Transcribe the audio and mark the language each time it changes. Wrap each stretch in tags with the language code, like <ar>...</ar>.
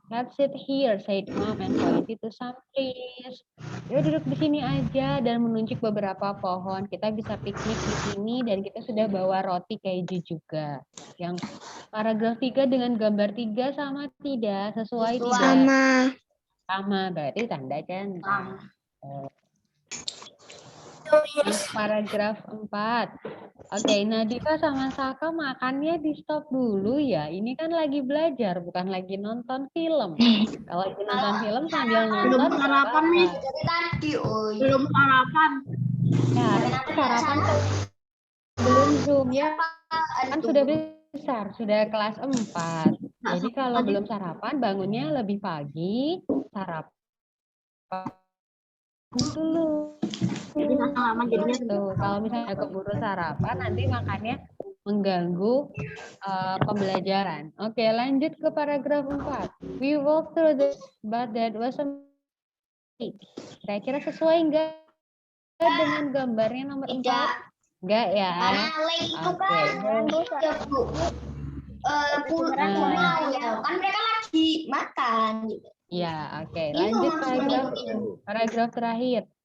<en>Let's sit here, said mom and pointed to some trees.</en> <id>Yuk duduk di sini aja dan menunjuk beberapa pohon. Kita bisa piknik di sini dan kita sudah bawa roti keju juga. Yang paragraf 3 dengan gambar 3 sama tidak? Sesuai tidak? Sama, berarti tanda centang. Yang paragraf 4. Oke, Nadifa sama Saka makannya di stop dulu ya. Ini kan lagi belajar, bukan lagi nonton film. Kalau lagi nonton film sambil nonton Belum sarapan nih. Dari tadi, Belum sarapan. Ya, sarapan sebelum Zoom ya. Kan sudah besar, sudah kelas 4. Jadi kalau belum sarapan, bangunnya lebih pagi, sarapan dulu. Jadi nggak salaman jadinya. Tuh, kalau misalnya keburu sarapan, nanti makannya mengganggu pembelajaran. Oke, lanjut ke paragraf 4.</id> <en>We walk through the but that was a mistake.</en> <id>Kira-kira sesuai enggak dengan gambarnya nomor 4? Enggak ya? Karena lake itu kan ya, Bu. Pulau ya. Kan mereka lagi makan gitu. Ya, oke. Lanjut paragraf terakhir.</id>